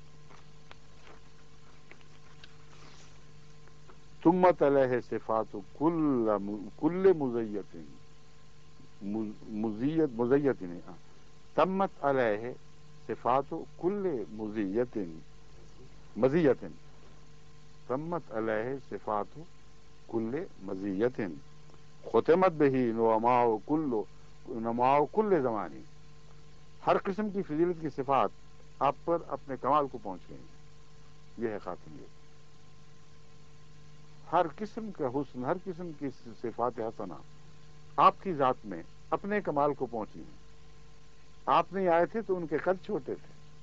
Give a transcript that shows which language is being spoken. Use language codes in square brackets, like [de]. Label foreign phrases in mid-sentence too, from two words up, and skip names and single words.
[ar] تمت علیہ صفات کل مزیت تمت علیہ صفات کل مزیت تمت علیہ صفات کل مزیت ختمت بہی نماؤ کل زمانی. [ur] ہر قسم کی فضیلت کی صفات آپ پر اپنے کمال کو پہنچ گئی. یہ ہے خاتمیت. ہر قسم کا حسن، ہر قسم کی صفات حسنہ آپ کی ذات میں اپنے کمال کو پہنچی ہیں. آپ نہیں آئے تھے تو ان کے قد چھوٹے تھے.